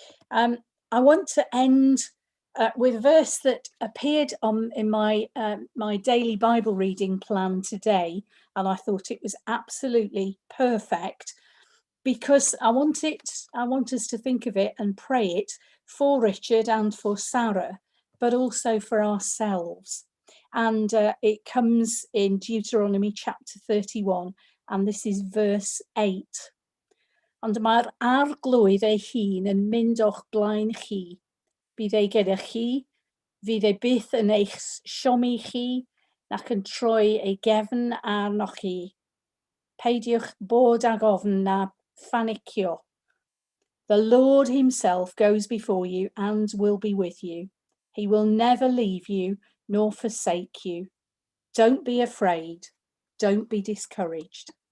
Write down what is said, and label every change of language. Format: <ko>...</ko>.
<en>I want to end with a verse that appeared in my my daily Bible reading plan today, and I thought it was absolutely perfect, because I want us to think of it and pray it for Richard and for Sarah, but also for ourselves. And it comes in Deuteronomy chapter 31, and this is verse 8.</en> <cy>Ond mae'r arglwydd ei hun yn mynd o'ch blaen chi. Bydd ei gyda chi, fydd ei byth yn eich siomi chi, nac yn troi ei gefn arnoch chi. Peidiwch bod ag ofn na phanicio.</cy> <en>The Lord himself goes before you and will be with you. He will never leave you nor forsake you. Don't be afraid. Don't be discouraged.</en>